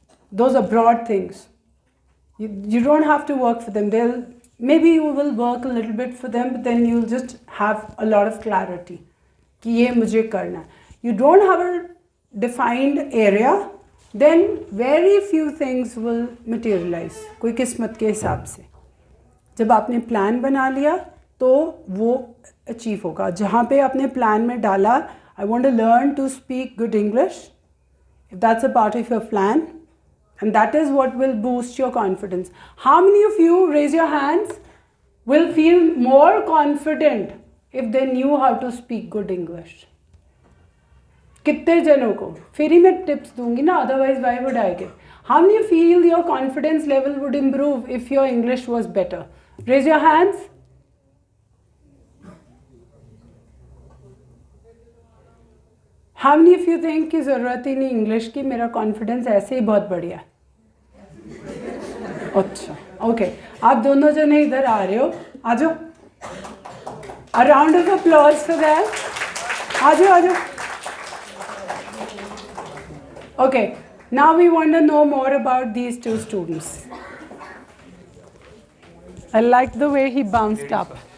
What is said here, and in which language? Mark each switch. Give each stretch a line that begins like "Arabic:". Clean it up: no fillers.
English: Those are broad things. You don't have to work for them. Maybe you will work a little bit for them, but then you'll just have a lot of clarity.
Hindi: कि ये मुझे करना है.
English: You don't have a defined area, then very few things will materialize.
Hindi: कोई किस्मत के हिसाब से. जब आपने प्लान बना लिया तो वो अचीव होगा. जहाँ पे आपने प्लान में डाला,
English: I want to learn to speak good English. If that's a part of your plan, and that is what will boost your confidence. How many of you, raise your hands, will feel more confident if they knew how to speak good English?
Hindi: कितने जनों को? फिर ही मैं tips दूंगी ना,
English: otherwise why would I give? How many feel your confidence level would improve if your English was better? Raise your hands. How many of you think
Hindi: कि ज़रूरत ही नहीं इंग्लिश की, मेरा कॉन्फिडेंस ऐसे ही बहुत बढ़िया है? अच्छा, ओके. आप दोनों जने इधर आ रहे हो, आ जाओ.
English: A round of applause for that.
Hindi: आ जाओ.
English: Okay, now we want to know more about these two students. I like the way he bounced up.